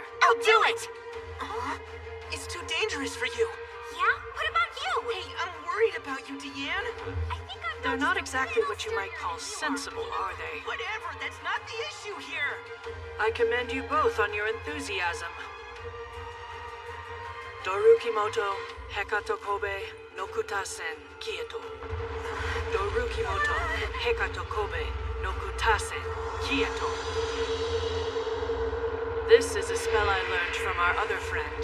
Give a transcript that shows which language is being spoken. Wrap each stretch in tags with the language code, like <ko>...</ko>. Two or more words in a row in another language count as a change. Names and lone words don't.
<en>I'll do it! It's too dangerous for you. Yeah? What about you? Hey, I'm worried about you, Deanne. I think I've They're not exactly what you might call sensible, are they? Whatever, that's not the issue here. I commend you both on your enthusiasm. Dorukimoto, Hekato Kobe, Nokutasen, Kieto. Dorukimoto, Hekato Kobe, Nokutasen, Kieto. This is a spell I learned from our other friend.</en>